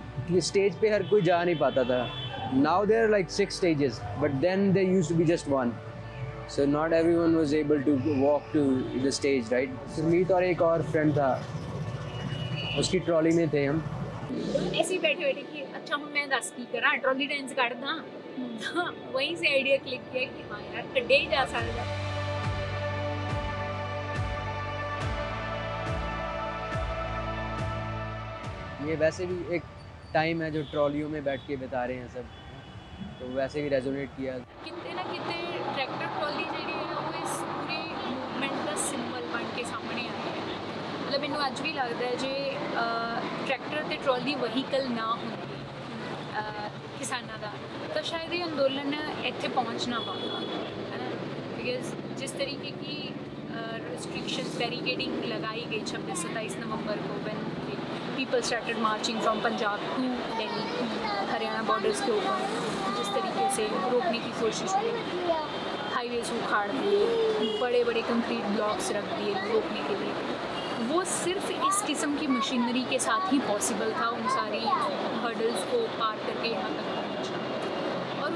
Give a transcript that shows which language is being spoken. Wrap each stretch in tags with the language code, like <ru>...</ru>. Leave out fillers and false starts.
<hi>ये स्टेज पे हर कोई जा नहीं पाता था.</hi> <en>Now there are like 6 stages, but then there used to be just one. So not everyone was able to walk to the stage, right?</en> <hi>Sumeet और एक और फ्रेंड था, उसकी ट्रॉली में थे हम. ऐसे ही बैठे बैठे कि अच्छा हम मैं 10 की करा ट्रॉली डांस कर दा. वहीं से आइडिया क्लिक किया कि हाँ यार कड्डे ही जा सकता है. ये वैसे भी एक टाइम है जो ट्रॉलियों में बैठ के बिता रहे हैं सब, तो वैसे भी रेजोनेट किया. कितने ना कितने</hi> <pa>ट्रैक्टर ट्रॉली ਜਿਹੜੀ ਹੈ ਉਹ ਇਸ ਪੂਰੇ ਮੂਵਮੈਂਟ ਦਾ ਸਿੰਬਲ ਬਣ ਕੇ ਸਾਹਮਣੇ ਆਈ ਹੈ. ਮਤਲਬ ਮੈਨੂੰ ਅੱਜ ਵੀ ਲੱਗਦਾ ਹੈ ਜੇ ਟਰੈਕਟਰ ਤੇ ਟਰੋਲੀ ਵਹੀਕਲ ਨਾ ਹੁੰਦੀ ਕਿਸਾਨਾਂ ਦਾ, ਤਾਂ ਸ਼ਾਇਦ ਇਹ ਅੰਦੋਲਨ ਇੱਥੇ ਪਹੁੰਚ ਨਾ ਪਾਉਂਦਾ</pa> <hi>है ना. बिकॉज जिस तरीके की रिस्ट्रिक्शंस बैरिकेडिंग लगाई गई 26-27 नवंबर को,</hi> <en>when people started marching from Punjab to Delhi,</en> <hi>Haryana borders के ऊपर, जिस तरीके से रोकने की कोशिश हुई, हाईवेज उखाड़ दिए, बड़े बड़े कंक्रीट ब्लॉक्स रख दिए रोकने के लिए, वो सिर्फ इस किस्म की मशीनरी के साथ ही पॉसिबल था उन सारी हर्डल्स को पार करके यहाँ तक पहुँचना.</hi>